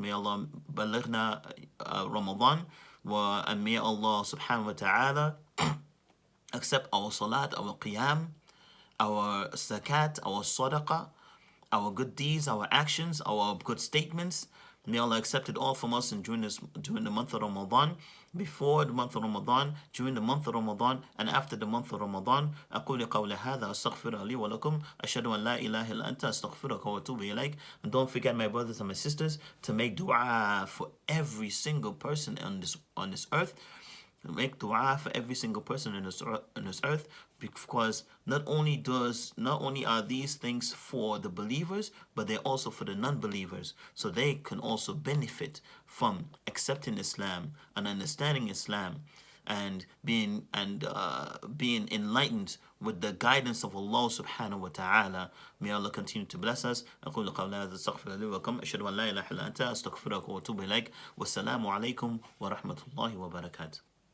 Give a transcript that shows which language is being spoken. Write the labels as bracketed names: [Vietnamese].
[English] May Allah balighna Ramadan. And may Allah subhanahu wa ta'ala accept our salat, our qiyam, our zakat, our sadaqah, our good deeds, our actions, our good statements. May Allah accept it all from us during the month of Ramadan, before the month of Ramadan, during the month of Ramadan, and after the month of Ramadan. [Arabic] أقول قولي هذا أستغفر لي ولكم أشهد أن لا إله إلا أنت أستغفرك وأتوب إليك. [English] And don't forget, my brothers and my sisters, to make dua for every single person on this earth. Make dua for every single person in this earth, because not only are these things for the believers, but they're also for the non-believers, so they can also benefit from accepting Islam and understanding Islam and being enlightened with the guidance of Allah subhanahu wa ta'ala. May Allah continue to bless us. [Arabic] أقول قولي هذا أستغفر لي ولكم أشهد أن لا إله إلا أنت أستغفرك وأتوب إليك والسلام عليكم ورحمة الله وبركاته.